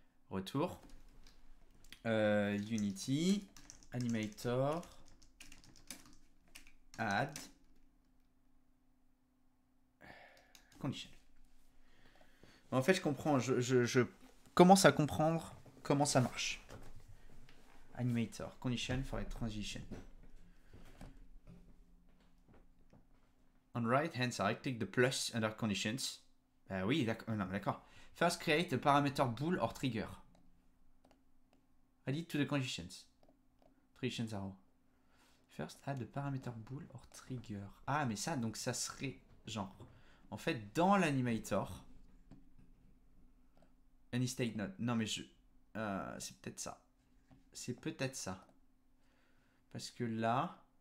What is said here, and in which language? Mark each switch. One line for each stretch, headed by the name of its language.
French: Retour. Unity. Animator.
English: Add.
French: Condition. En fait, je comprends. Je commence à comprendre comment ça marche.
English: Animator. Condition for a transition. On right hand side, click the plus under conditions.
French: Bah oui, d'accord.
English: First create a parameter bool or trigger. Add it to the conditions. Conditions arrow. First add a parameter bool or trigger.
French: Ah, mais ça, donc ça serait genre. En fait, dans l'animator.
English: Any state node.
French: Non, mais c'est peut-être ça. C'est peut-être ça. Parce que là.